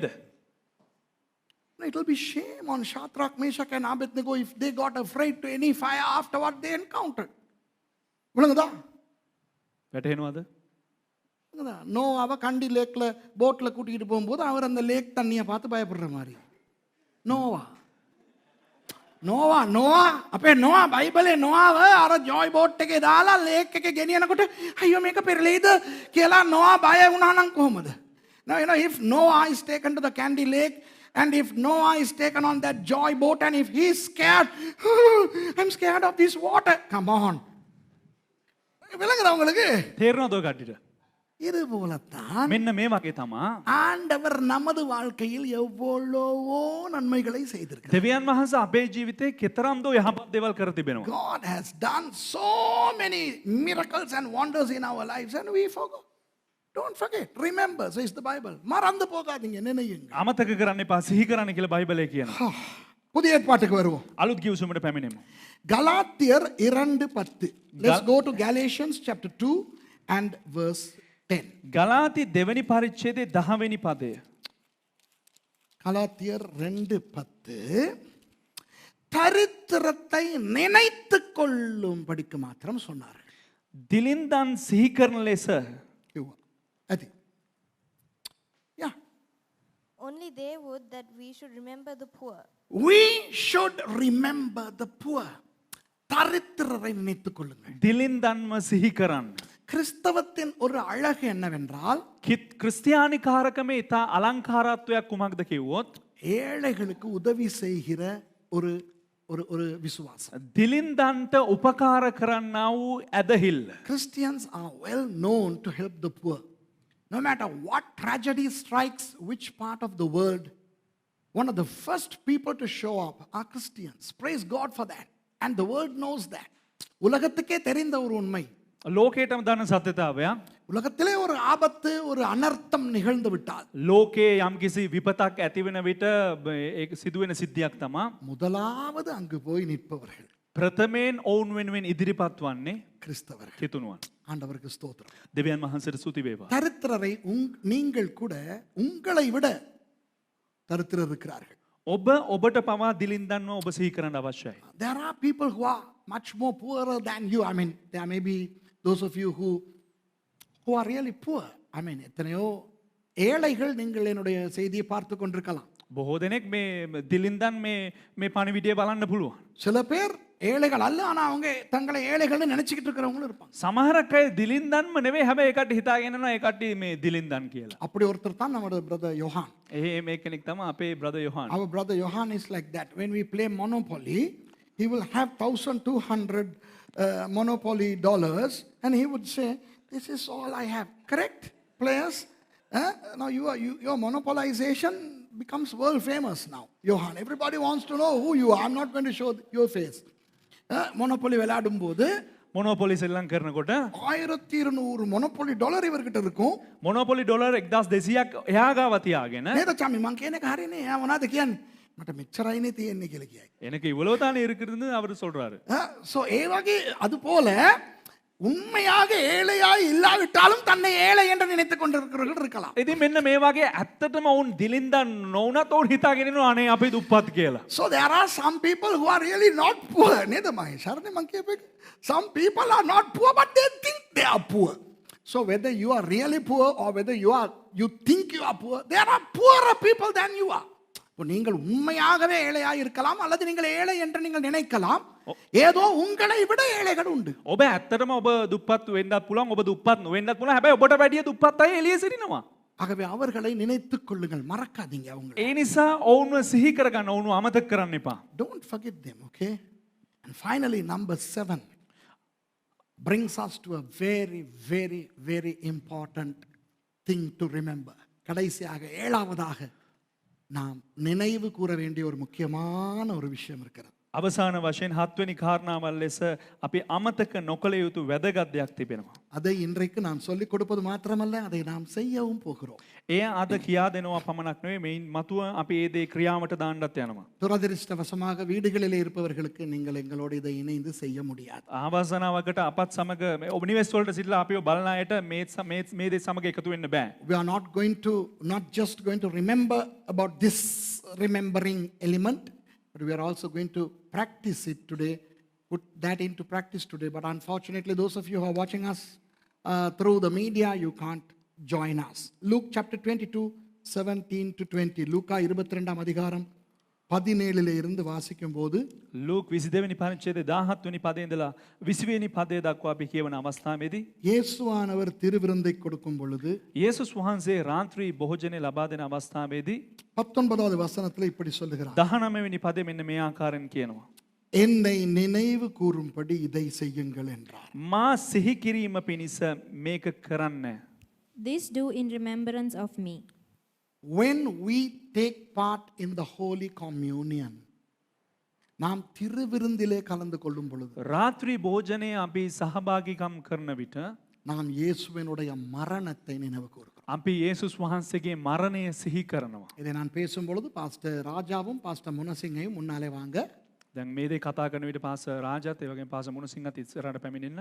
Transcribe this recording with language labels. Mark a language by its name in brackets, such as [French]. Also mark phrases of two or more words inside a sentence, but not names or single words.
[English] It will be shame on Shadrach, Meshach and Abednego if they got afraid to any fire after what they encountered. [Tamil] விளங்குதா? [Sinhala] වැටහෙනවද? [Tamil] நோவாவை கண்டி லேக்ல போட்ல கூட்டிகிட்டு போகும்போது அவர் அந்த லேக் தண்ணியை பார்த்து பயப்படுற மாதிரி. [Sinhala] නෝවා අපේ නෝවා බයිබලේ නෝවාව අර [English] joy boat [Sinhala] එකේ දාලා ලේක් එකේ ගෙනියනකොට අයියෝ මේක පෙරලෙයිද කියලා නෝවා බය වුණා නම් කොහොමද? [English] Now if Noah is taken to the Candy Lake and if Noah is taken on that joy boat and if he is scared, I'm scared of this water. Come on. [Tamil] விளங்குதா உங்களுக்கு? [Sinhala] තේරෙනවද ඔය කට්ටියට? [Tamil] இது போலத்தான் [Sinhala] මෙන්න මේ වගේ තමා [Tamil] ஆண்டவர் நமது வாழ்க்கையில் எவ்வளவோ நன்மைகளை செய்திருக்கிறார். [Sinhala] දෙවියන් වහන්සේ අපේ ජීවිතේ කෙතරම් දෝ යහපත් දේවල් කර තිබෙනවා. [English] God has done so many miracles and wonders in our lives and we forgot. Don't forget. Remember, says the Bible. [Tamil] மறந்து போகாதீங்க, நினையுங்க. [Sinhala] අමතක කරන්න එපා, සිහි කරන්න කියලා බයිබලයේ කියනවා. [Tamil] புதிய ஏற்பாட்டுக்கு வருவோம். [Sinhala] අලුත් ගිවිසුමට පැමිණෙමු. [English] Galatier 2:10. Let's go to Galatians chapter 2 and verse 10. [Sinhala] ගලාති දෙවනි පරිච්ඡේදයේ 10 වෙනි පදය. [English] Galatier 2:10. [Tamil] தரித்திரத்தை நினைத்துக் கொள்ளும் படிக்க மாத்திரம் சொன்னார்கள். [Sinhala] දිලින්දන් සිහි කරන ලෙස ඇති. [English] Yeah. Only they would that we should remember the poor. We should remember the poor. [Tamil] தரித்திரரை நினைத்துக் கொள்ளுங்கள். [Sinhala] දිලින්දන්ව සිහි කරන්න. [Tamil] கிறிஸ்தவத்தின் ஒரு அழகு என்னவென்றால் [Sinhala] ක්‍රිස්තියානි කාරකමේ ඉතා අලංකාරත්වයක් කුමක්ද කිව්වොත් [Tamil] ஏழைகளுக்கு உதவி செய்கிற ஒரு ஒரு ஒரு விசுவாசம். [Sinhala] දිලින්දන්ට උපකාර කරන්නා වූ ඇදහිල්ල. [English] Christians are well known to help the poor. No matter what tragedy strikes which part of the world, one of the first people to show up are Christians. Praise God for that. And the world knows that. [Tamil] உலகத்துக்கே தெரிந்த ஒரு உண்மை. [Sinhala] ලෝකේටම දන්න සත්‍යතාවය. [Tamil] உலகத்திலே ஒரு ஆபத்து ஒரு அனர்த்தம் நிகழ்ந்து விட்டால் [Sinhala] ලෝකේ යම්කිසි විපතක් ඇති වෙන විට ඒක සිදුවෙන සිද්ධියක් තමා [Tamil] முதலாவது அங்கு போய் நிற்பவர்கள் [Sinhala] ප්‍රථමයෙන් ඔවුන් වෙනුවෙන් ඉදිරිපත් වන්නේ [Tamil] கிறிஸ்தவர்கள். [Sinhala] කිතුණුවන්. [Tamil] ஆண்டவருக்கு ஸ்தோத்திரம். [Sinhala] දෙවියන් වහන්සේට ස්තුති වේවා. [Tamil] தரித்திரரை நீங்கள் கூட உங்களை விட தரித்திரர் இருக்கிறார்கள். [Sinhala] ඔබට පවා දිලින්දන්ව ඔබ සිහි කරන්න අවශ්‍යයි. [English] There are people who are much more poorer than you. I mean, there may be those of you who are really poor. I mean, [Tamil] எத்தனையோ ஏழைகள் நீங்கள் என்னுடைய செய்தியை பார்த்து கொண்டிருக்கலாம். [Sinhala] බොහෝ දෙනෙක් මේ දිලින්දන් මේ පණිවිඩය බලන්න පුළුවන්. [Tamil] சில பேர் ஏழைகள் அல்ல ஆனா அவங்க தங்களை ஏழைகள்னு நினைச்சிட்டு இருக்கிறவங்களும் இருப்பாங்க. [Sinhala] සමහරක් අය දිලින්දන්ම නෙවෙයි හැබැයි ඒකට හිතාගෙන යනවා ඒ කට්ටිය මේ දිලින්දන් කියලා. [Tamil] அப்படி ஒருத்தர் தான் நம்முடைய brother Johan. [Sinhala] මේ කෙනෙක් තමයි අපේ brother Johan. [English] Our brother Johan is like that. When we play Monopoly, he will have 1,200 Monopoly dollars and he would say, this is all I have. Correct, players? Now your monopolization becomes world famous now, Johan. Everybody wants to know who you are. I'm not going to show your face. [Tamil] Monopoly விளையாடும் போது [Sinhala] මොනොපොලි සෙල්ලම් කරනකොට 1200 මොනොපොලි ඩොලර් ඉවරකට இருக்கும். මොනොපොලි ඩොලර් 1200ක් එහා ගාව තියාගෙන නේද චම්මි මං කියන එක හරිනේ. එයා මොනවද කියන්නේ? මට මෙච්චරයිනේ තියෙන්නේ කියලා කියයි. [Tamil] எனக்கு இவ்வளவு தானே இருக்குதுன்னு அவர் சொல்றாரு. சோ [Sinhala] ඒ වගේ [Tamil] அது போல உண்மையாக ஏழையாய் இல்லாவிட்டாலும் தன்னை ஏழை என்று நினைத்துக் கொண்டிருக்கிறவர்கள் இருக்கலாம். [Sinhala] ඉතින් මෙන්න මේ වගේ ඇත්තටම වුන් දිලින්දන් නොවුනත් උන් හිතාගෙන ඉන්නවා අනේ අපි දුප්පත් කියලා. [English] So there are some people who are really not poor. [Sinhala] නේද මම ශරණේ මං කියපේ. [English] Some people are not poor but they think they are poor. So whether you are really poor or whether you think you are poor, there are poorer people than you are. [Tamil] இப்போ நீங்கள் உண்மையாகவே ஏழையாக இருக்கலாம் அல்லது நீங்கள் ஏழை என்று நீங்கள் நினைக்கலாம். ஏதோ உங்களை விட ஏழைகள் உண்டு. [Sinhala] ඔබ ඇත්තටම ඔබ දුප්පත් වෙන්නත් පුළුවන්, ඔබ දුප්පත් නොවෙන්නත් පුළුවන්. හැබැයි ඔබට වැඩිය දුප්පත් අය එළියේ සිටිනවා. [Tamil] ஆகவே அவர்களை நினைத்துக் கொள்ளுங்கள், மறக்காதீங்க அவங்களை. [Sinhala] ඒ නිසා ඔවුන්ව සිහි කරගන්න, ඔවුන්ව අමතක කරන්න එපා. [English] Don't forget them, okay? And finally, number 7 brings us to a very, very, very important thing to remember. [Tamil] கடைசியாக 7வதாக நாம் நினைவு கூற வேண்டிய ஒரு முக்கியமான ஒரு விஷயம் இருக்கிறது. [Sinhala] අවසාන වශයෙන් 7 වෙනි කාරණාවල් ලෙස අපි අමතක නොකළ යුතු වැදගත් දෙයක් තිබෙනවා. [Tamil] அதை இன்றைக்கு நான் சொல்லிக் கொடுப்பது மாத்திரமல்ல, அதை நாம் செய்யவும் போகிறோம். [Sinhala] එය අද කියා දෙනවා පමණක් නෙවෙයි, මේන් මතුව අපි ඒ දේ ක්‍රියාවට දාන්නත් යනවා. [Tamil] துரதிருஷ்டவசமாக வீடுகளிலே இருப்பவர்களுக்கு நீங்கள் எங்களோடு இதை இணைந்து செய்ய முடியாது. [Sinhala] ආවාසනාවකට අපත් සමග ඔබ නිවෙස් වලට සිටලා අපිව බලන අයට මේ දේ සමග එකතු වෙන්න බෑ. [English] We are not just going to remember about this remembering element, but we are also going to practice it today, put that into practice today. But unfortunately, those of you who are watching us through the media, you can't join us. Luke chapter 22, 17 to 20. [Tamil] லூக்கா 22ஆம் அதிகாரம் 17 இருந்து வாசிக்கும் போது [Sinhala] ලූක් 22 වෙනි පරිච්ඡේදයේ 17 වෙනි පදේ ඉඳලා 20 වෙනි පදේ දක්වා අපි කියවන අවස්ථාවේදී [Tamil] இயேசுவானவர் திருவிருந்தை கொடுக்கும் பொழுது [Sinhala] යේසුස් වහන්සේ රාත්‍රී භෝජනය ලබා දෙන අවස්ථාවේදී [Tamil] 19வது வசனத்தில் இப்படி சொல்லுகிறார். [Sinhala] 19 වෙනි පදේ මෙන්න මේ ආකාරයෙන් කියනවා. [Tamil] என்னை நினைவு கூறும்படி இதை செய்யுங்கள் என்றார். [Sinhala] මා සිහි කිරීම පිණිස මේක කරන්න. [English] This do in remembrance of me. When we take part in the Holy Communion, [Tamil] நாம் திருவிருந்திலே கலந்து கொள்ளும் பொழுது [Sinhala] රාත්‍රී භෝජනයේ අපි සහභාගීකම් කරන විට [Tamil] நாம் இயேசுவினுடைய மரணத்தை நினைவு கூறுகிறோம். [Sinhala] අපි යේසුස් වහන්සේගේ මරණය සිහි කරනවා. [Tamil] இதை நான் பேசும் பொழுது பாஸ்டர் ராஜாவும் பாஸ்டர் முனசிங்கையும் முன்னாலே வாங்க. [Sinhala] දැන් මේ දේ කතා කරන විට පාස රාජාත් ඒ වගේම පාස මුණසිංහත් ඉස්සරහට පැමිණෙන්න.